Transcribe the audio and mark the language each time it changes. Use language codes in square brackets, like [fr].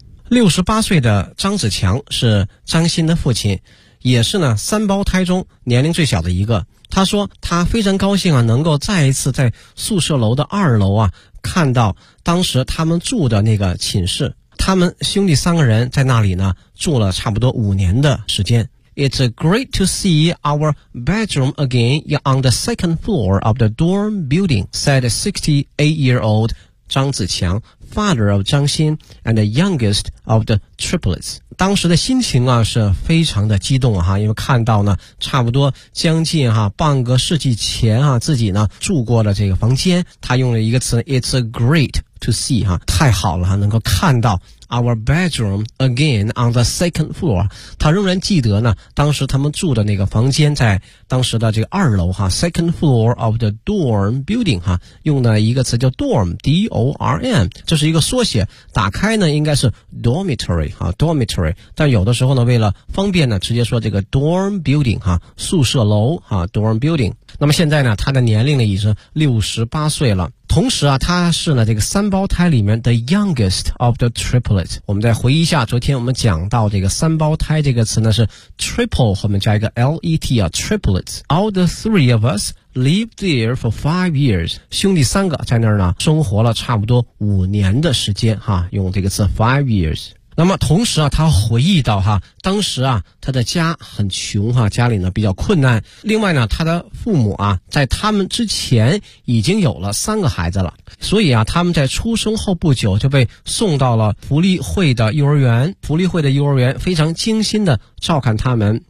[zh] 68岁的张子强是张欣的父亲，也是呢三胞胎中年龄最小的一个。他说他非常高兴啊，能够再一次在宿舍楼的二楼啊，看到当时他们住的那个寝室。他们兄弟三个人在那里呢住了差不多五年的时间。 [en] It's great to see our bedroom again on the second floor of the dorm building, said 68-year-old张子强 father of 张欣 and the youngest of the triplets。 [zh] 当时的心情啊是非常的激动啊，因为看到呢差不多将近啊半个世纪前啊自己呢住过的这个房间。他用了一个词， [en] It's great to see [zh] 啊，太好了啊，能够看到 [en] our bedroom again on the second floor。 [zh] 他仍然记得呢当时他们住的那个房间在当时的这个二楼哈 [en] second floor of the dorm building [zh] 哈，用的一个词叫 dorm D-O-R-M， 这是一个缩写，打开呢应该是 dormitory 哈 dormitory， 但有的时候呢为了方便呢直接说这个 dorm building 哈，宿舍楼哈 dorm building。那么现在呢他的年龄呢已经68岁了，同时啊他是呢这个三胞胎里面 [en] the youngest of the triplet。 [zh] 我们再回忆一下昨天我们讲到这个三胞胎这个词呢是 triple 后面加一个 L-E-T 啊 triple。 [en] All the three of us lived there for 5 years. [zh] 兄弟三个在那儿呢生活了差不多五年的时间哈，用这个词 5 years。那么同时啊他回忆到哈，当时啊他的家很穷哈，家里呢比较困难，另外呢他的父母啊在他们之前已经有了三个孩子了，所以啊他们在出生后不久就被送到了福利会的幼儿园，福利会的幼儿园非常精心的照看他们。